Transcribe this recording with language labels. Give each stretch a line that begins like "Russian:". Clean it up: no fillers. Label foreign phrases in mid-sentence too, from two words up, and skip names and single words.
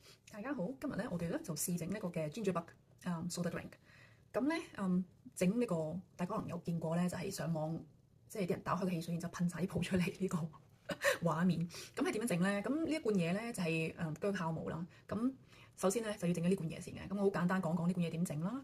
Cantonese: 大家好，今日咧我哋咧就試整呢個嘅
English: gingerbread soda drink。
Cantonese: 咁咧整呢個大家可能有見過咧，就係上網即係啲人打開個汽水，然之後噴晒啲泡出嚟呢個畫面。咁係點樣整咧？咁呢一罐嘢咧就係薑酵母啦。咁首先咧就要整咗呢罐嘢先嘅。咁我好簡單講講呢罐嘢點整啦。